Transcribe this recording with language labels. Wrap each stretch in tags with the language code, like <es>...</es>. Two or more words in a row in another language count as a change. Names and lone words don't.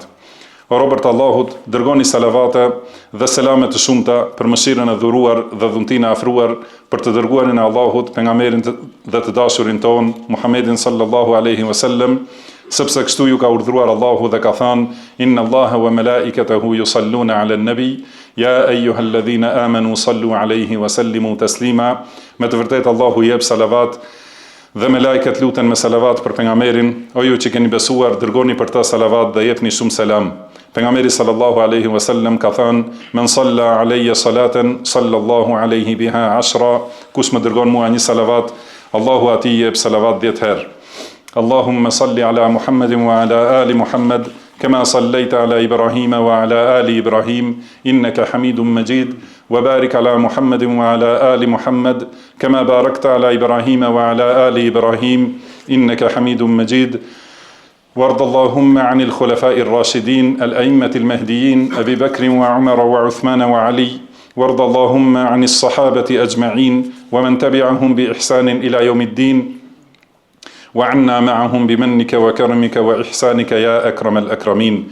<sq>O robërt Allahut, dërgoni salavate dhe selame të shumta për mëshirën e dhuruar dhe dhuntinë e afruar për të dërguarin e Allahut, pejgamberin dhe të dashurin ton, Muhammedin</sq> <ar>صلى الله عليه وسلم,</ar> <sq>sepse kështu ju ka urdhëruar Allahu dhe ka thënë:</sq> <ar>إن الله وملائكته يصلون على النبي يا أيها الذين آمنوا صلوا عليه وسلموا تسليما.</ar> <sq>Me të vërtetë Allahu jep salavat dhe me lajket luten me salavat për pejgamberin. O ju që keni besuar, dërgoni për ta salavat dhe jepni shumë selam. Pejgamberi</sq> <ar>صلى الله عليه وسلم</ar> <sq>ka thënë:</sq> <ar>من صلى علي صلاة صلى الله عليه بها 10.</ar> <sq>Kush më dërgon mua një salavat, Allahu atij jep salavat 10 herë.</sq> <ar>اللهم صل على محمد وعلى آل محمد كما صليت على إبراهيم وعلى آل إبراهيم إنك حميد مجيد وبارك على محمد وعلى آل محمد كما باركت على إبراهيم وعلى آل إبراهيم إنك حميد مجيد. وارض اللهم عن الخلفاء الراشدين الأئمة المهديين أبي بكر وعمر وعثمان وعلي، وارض اللهم عن الصحابة أجمعين ومن تبعهم بإحسان إلى يوم الدين، وعنا معهم بمنك وكرمك وإحسانك يا أكرم الأكرمين.</ar>